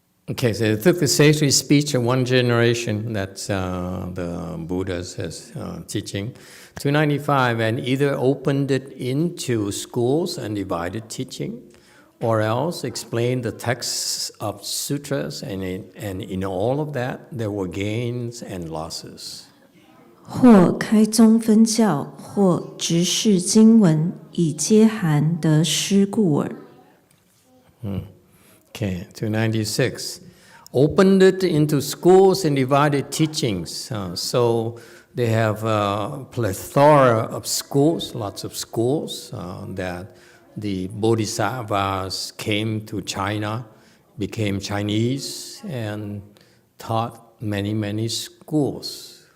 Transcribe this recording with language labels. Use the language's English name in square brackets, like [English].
[English] Okay, so it took the sacred speech of one generation, that's the Buddha's teaching, 295, and either opened it into schools and divided teaching, or else explained the texts of sutras, and in all of that, there were gains and losses. [Chinese] 或开宗分教，或直释经文，以皆含得失故耳。 [English] Okay, 296. opened it into schools and divided teachings. So they have a plethora of schools, lots of schools that the bodhisattvas came to China, became Chinese, and taught many schools.